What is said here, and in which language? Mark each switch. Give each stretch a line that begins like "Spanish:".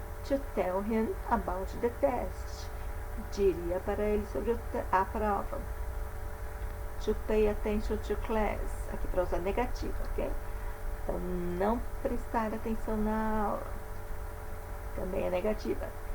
English: To tell him about the test.
Portuguese: Diria para ele sobre a prova.
English: To pay attention to class.
Portuguese: Aqui para usar negativo, ok? Então, não prestar atenção na aula. Também é negativa.